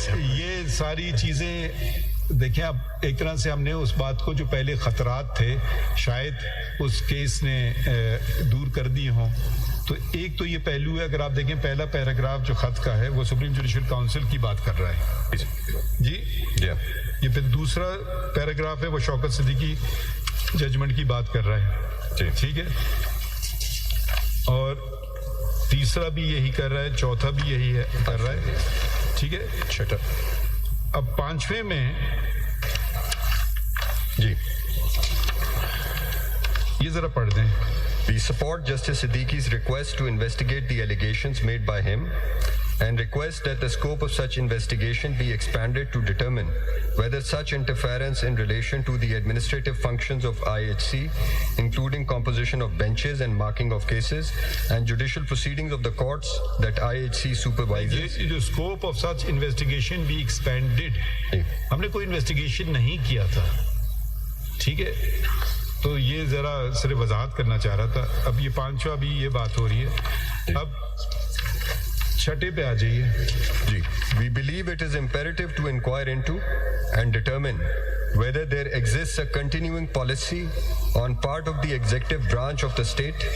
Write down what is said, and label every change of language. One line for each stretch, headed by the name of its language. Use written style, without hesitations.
Urdu: تو یہ ساری چیزیں دیکھیں، اب ایک طرح سے ہم نے اس بات کو جو پہلے خطرات تھے شاید اس کیس نے دور کر دیے ہوں۔ تو ایک تو یہ پہلو ہے، اگر آپ دیکھیں پہلا پیراگراف جو خط کا ہے وہ سپریم جوڈیشل کاؤنسل کی بات کر رہا ہے جی، یہ پھر دوسرا پیراگراف ہے وہ شوکت صدیقی ججمنٹ کی بات کر رہا ہے، ٹھیک ہے، اور تیسرا بھی یہی کر رہا ہے، چوتھا بھی یہی ہے کر رہا ہے، ٹھیک ہے، چھٹا۔ اب پانچویں میں جی یہ ذرا پڑھ دیں۔
English: We support Justice Siddiqui's request to investigate the allegations made by him and request that the scope of such investigation be expanded to determine whether such interference in relation to the administrative functions of IHC, including composition of benches and marking of cases, and judicial proceedings of the courts that IHC supervises.
Urdu: جو
English: scope of such investigation be expanded،
Urdu: ہم نے کوئی investigation نہیں کیا تھا، ٹھیک ہے، تو یہ ذرا صرف وضاحت کرنا چاہ رہا تھا۔ اب یہ پانچواں بھی یہ بات ہو رہی ہے، اب چھٹے پہ آ جائیے
English: جی۔ We believe it is imperative to inquire into and determine whether there exists a continuing policy on part of the executive branch of the state.